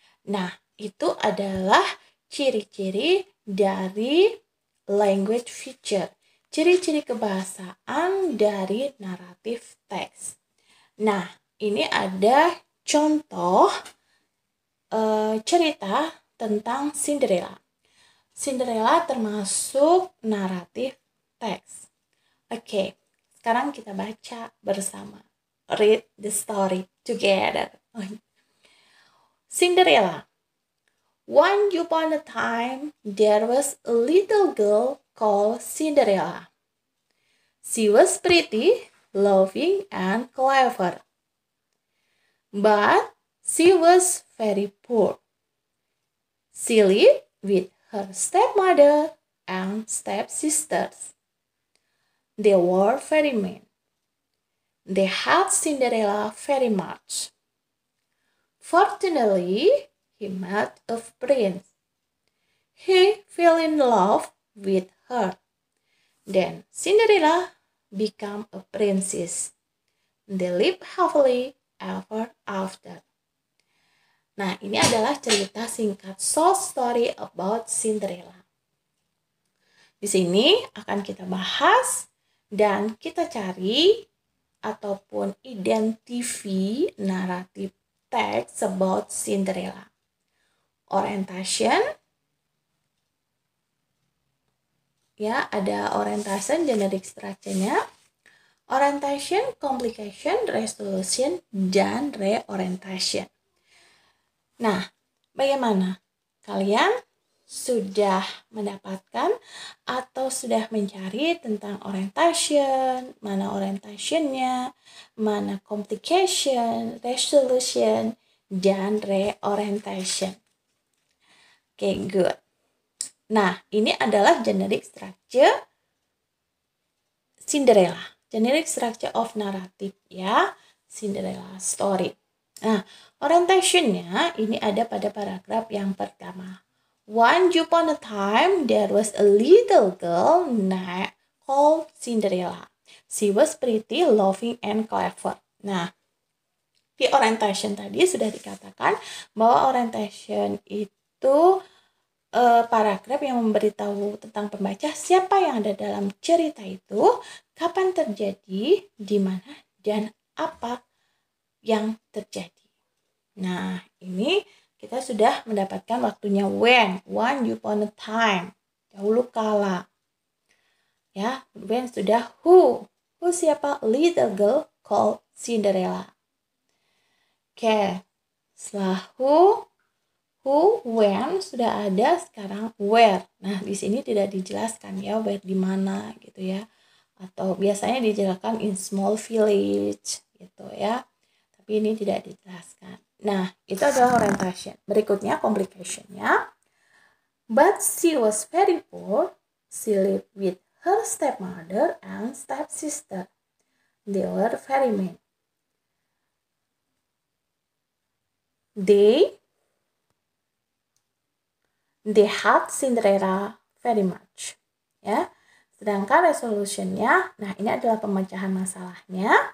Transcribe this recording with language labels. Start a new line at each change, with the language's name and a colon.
Indonesian: Nah, itu adalah ciri-ciri dari language feature, ciri-ciri kebahasaan dari naratif teks. Nah, ini ada contoh cerita tentang Cinderella. Cinderella termasuk naratif teks. Oke, sekarang kita baca bersama.
English: Read the story together. Cinderella. Once upon a time, there was a little girl called Cinderella. She was pretty, loving, and clever. But she was very poor. She lived with her stepmother and stepsisters. They were very mean. They hated Cinderella very much. Fortunately, he met a prince. He fell in love with her. Then Cinderella became a princess. They lived happily ever after.
Indonesian: Nah, ini adalah cerita singkat
English: short story about Cinderella.
Indonesian: Di sini akan kita bahas dan kita cari ataupun identify naratif text about Cinderella. Orientation. Ya, ada orientation, generic structure-nya. Orientation, complication, resolution, dan reorientation. Nah, bagaimana? Kalian sudah mendapatkan atau sudah mencari tentang orientation, mana orientationnya, mana complication, resolution, dan reorientation. Oke, good. Nah, ini adalah generic structure Cinderella.
English: Generic structure of narrative ya, Cinderella story.
Indonesian: Nah, orientationnya ini ada pada paragraf yang pertama.
English: Once upon a time, there was a little girl called Cinderella. She was pretty, loving, and clever.
Indonesian: Nah, di orientation tadi sudah dikatakan bahwa orientation itu paragraf yang memberitahu tentang pembaca siapa yang ada dalam cerita itu, kapan terjadi, di mana, dan apa yang terjadi. Nah, ini kita sudah mendapatkan waktunya
English: when, one upon a time,
Indonesian: dahulu kala.
English: Ya, when sudah who
Indonesian: siapa?
English: Little girl called Cinderella.
Indonesian: Oke, setelah who, when sudah ada, sekarang where. Nah, di sini tidak dijelaskan ya where di mana gitu ya. Atau biasanya dijelaskan in small village gitu ya. Tapi ini tidak dijelaskan. Nah, itu adalah orientation. Berikutnya complication-nya.
English: But she was very poor. She lived with her stepmother and stepsister. They were very mean. They hate Cinderella very much.
Indonesian: Ya. Sedangkan resolutionnya, nah ini adalah pemecahan masalahnya.